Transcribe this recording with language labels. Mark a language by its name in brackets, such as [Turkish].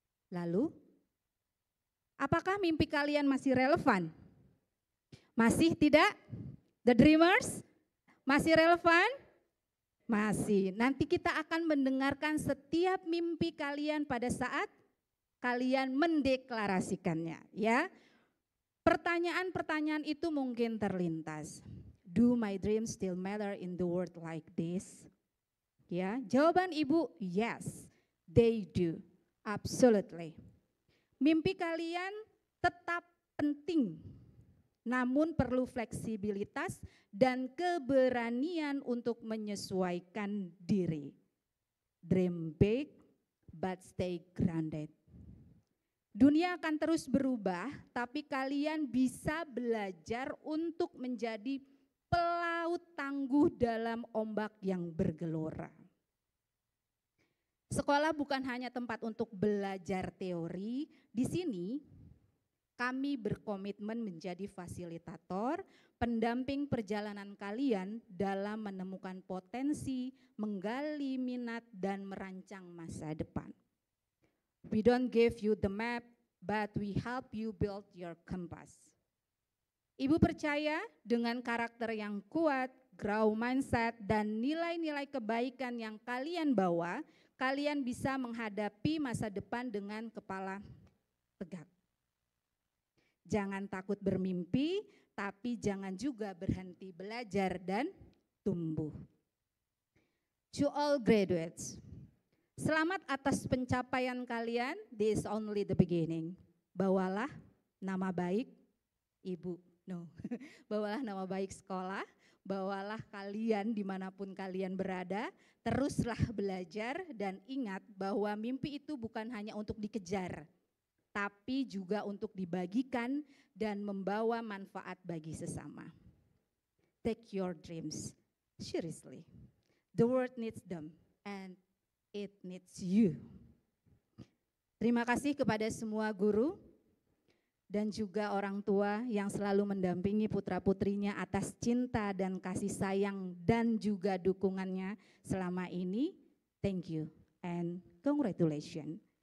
[Indonesian] Lalu, apakah mimpi kalian masih relevan? Masih tidak? The Dreamers? Masih relevan? Masih. Nanti kita akan mendengarkan setiap mimpi kalian pada saat kalian mendeklarasikannya, ya. Pertanyaan-pertanyaan itu mungkin terlintas. [English] Do my dreams still matter in the world like this? [Indonesian] Ya, jawaban Ibu, [English] yes, they do. Absolutely. [Indonesian] Mimpi kalian tetap penting, namun perlu fleksibilitas dan keberanian untuk menyesuaikan diri. [English] Dream big, but stay grounded. [Indonesian] Dunia akan terus berubah, tapi kalian bisa belajar untuk menjadi pelaut tangguh dalam ombak yang bergelora. Sekolah bukan hanya tempat untuk belajar teori. Di sini kami berkomitmen menjadi fasilitator, pendamping perjalanan kalian dalam menemukan potensi, menggali minat, dan merancang masa depan. [English] We don't give you the map, but we help you build your compass. [Indonesian] Ibu percaya dengan karakter yang kuat, [English] grow mindset, [Indonesian] dan nilai-nilai kebaikan yang kalian bawa, kalian bisa menghadapi masa depan dengan kepala tegak. Jangan takut bermimpi, tapi jangan juga berhenti belajar dan tumbuh. [English] To all graduates, [Indonesian] selamat atas pencapaian kalian, [English] this is only the beginning. [Indonesian] Bawalah nama baik Ibu, bawalah nama baik sekolah, bawalah kalian dimanapun kalian berada, teruslah belajar dan ingat bahwa mimpi itu bukan hanya untuk dikejar, tapi juga untuk dibagikan dan membawa manfaat bagi sesama. [English] Take your dreams seriously. The world needs them and it needs you. [Indonesian] Terima kasih kepada semua guru dan juga orang tua yang selalu mendampingi putra-putrinya atas cinta dan kasih sayang dan juga dukungannya selama ini. [English] Thank you and congratulations.